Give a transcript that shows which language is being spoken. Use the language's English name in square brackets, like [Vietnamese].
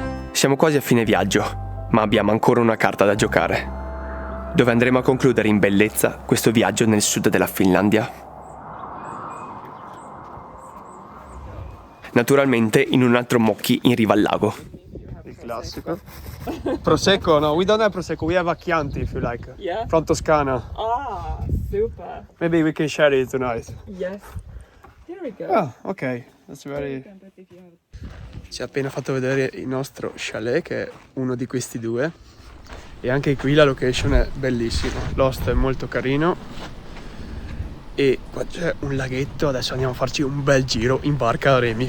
[Italian] Siamo quasi a fine viaggio, ma abbiamo ancora una carta da giocare. Dove andremo a concludere in bellezza questo viaggio nel sud della Finlandia? Naturalmente in un altro Mocchi in riva al lago. Il classico. [English] Prosecco, no, we don't have Prosecco, we have a Chianti if you like. Yeah. From Toscana. Ah, super. Maybe we can share it tonight. Yes. Here we go. Ah, ok. That's very... [Italian] Ci ha appena fatto vedere il nostro chalet, che è uno di questi due. E anche qui la location è bellissima. L'host è molto carino. E qua c'è un laghetto. Adesso andiamo a farci un bel giro in barca a remi.